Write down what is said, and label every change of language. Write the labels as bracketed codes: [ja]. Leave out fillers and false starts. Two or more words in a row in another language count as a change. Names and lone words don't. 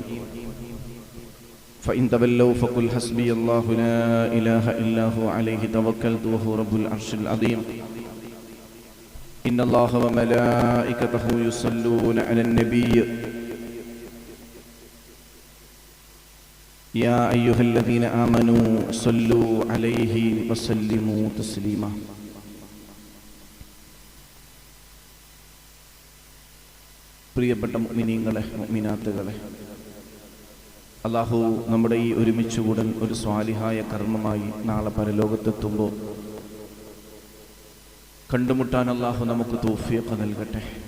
[ar] فإن تولوا فقل حسبي الله لا إله إلا هو عليه توكلت وهو رب العرش العظيم. إن الله وملائكته يصلون على النبي يا أيها الذين آمنوا صلوا عليه وسلموا تسليما. [ml] പ്രിയപ്പെട്ട മുഅ്മിനീങ്ങളെ, മുഅ്മിനാത്തുകളെ, അല്ലാഹു നമ്മുടെ ഈ ഒരുമിച്ചുകൂടൽ ഒരു സ്വാലിഹായ കർമ്മമായി നാളെ പരലോകത്തെത്തുമ്പോൾ കണ്ടുമുട്ടാൻ അല്ലാഹു നമുക്ക് തൗഫീഖ് നൽകട്ടെ.